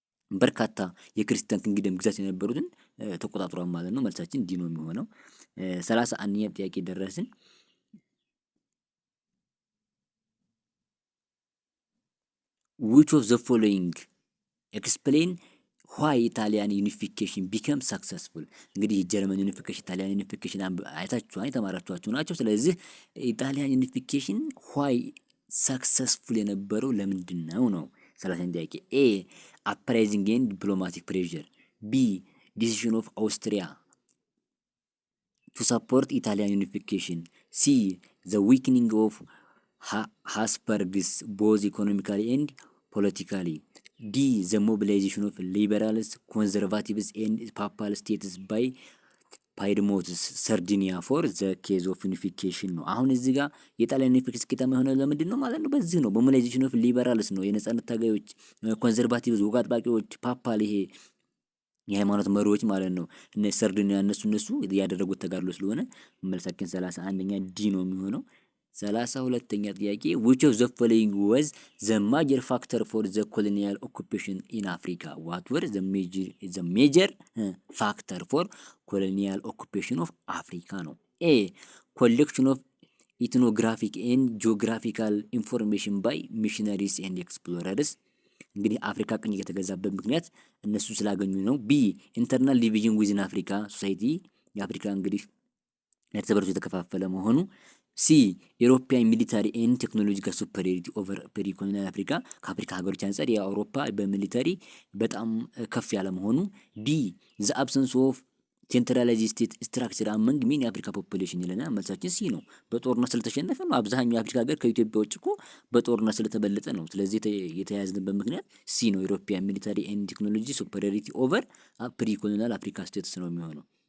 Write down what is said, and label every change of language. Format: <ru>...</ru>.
<am>በርካታ የክርስቲያን ኪንግደም ግዛት የነበሩትን ተቆጣጥሯል ማለት ነው። መልሳችን ዲ ነው የሚሆነው። 31ኛ ጥያቄ ደረስን።</am> <en>which of the following explain why Italian unification became successful?</en> <am>እንግዲህ ጀርመን ዩኒፊኬሽን፣ ኢታሊያን ዩኒፊኬሽን አይታችኋል፣ የተማራችኋቸው ናቸው። ስለዚህ ኢታሊያን ዩኒፊኬሽን</am> <en>why successful</en> <am>የነበረው ለምንድን ነው?</am> <en>30ኛ ጥያቄ። ኤ uprising and diplomatic pressure. B decision of Austria to support Italian unification. C the weakening of Habsburgs both economically and politically. D the mobilization of liberals, conservatives and papal states by ፓይድሞትስ ሰርዲኒያ ፎር ዘ ኬዝ ኦፍ ዩኒፊኬሽን ነው።</en> <am>አሁን እዚህ ጋር የጣሊያን ዩኒፊኬሽን ስኬታማ የሆነ ለምንድን ነው ማለት ነው? በዚህ ነው፣ በሞቢላይዜሽን ኦፍ ሊበራልስ ነው። የነጻነት ታጋዮች፣ ኮንዘርቫቲቭስ፣ ወግ አጥባቂዎች፣ ፓፓል ይሄ የሃይማኖት መሪዎች ማለት ነው። እነ ሰርዲኒያ እነሱ ያደረጉት ተጋድሎ ስለሆነ መልሳችን 31ኛ ዲ ነው የሚሆነው። 32ኛ ጥያቄ</am> <en>which of the following was the major factor for the colonial occupation in Africa? what were the major factor for colonial occupation of Africa ነው? A collection of ethnographic and geographical information by missionaries and explorers.</en> <am>እንግዲህ አፍሪካ ቅኝ የተገዛበት ምክንያት እነሱ ስላገኙ ነው።</am> <en>ቢ ኢንተርናል ዲቪዥን ዊዝን አፍሪካ ሶሳይቲ</en> <am>የአፍሪካ እንግዲህ እርስ በርሱ የተከፋፈለ መሆኑ።</am> <en>ሲ ኤሮፒያን ሚሊታሪ ኤንድ ቴክኖሎጂካል ሱፐሪዮሪቲ ኦቨር ፕሪኮሎኒያል አፍሪካ</en> <am>ከአፍሪካ ሀገሮች አንጻር የአውሮፓ በሚሊታሪ በጣም ከፍ ያለ መሆኑ።</am> <en>ዲ ዘ አብሰንስ ኦፍ ሴንትራላይዝድ ስቴት ስትራክቸር አመንግ ሜኒ</en> <am>የአፍሪካ ፖፑሌሽን ይለናል። መልሳችን ሲ ነው። በጦርነት ስለተሸነፈ ነው። አብዛኛው የአፍሪካ ሀገር ከኢትዮጵያ ውጭ እኮ በጦርነት ስለተበለጠ ነው። ስለዚህ የተያያዝንበት ምክንያት ሲ ነው።</am> <en>ኤሮፒያን ሚሊታሪ ኤንድ ቴክኖሎጂ ሱፐሪዮሪቲ ኦቨር ፕሪኮሎኒያል አፍሪካ ስቴትስ</en> <am>ነው የሚሆነው።</am>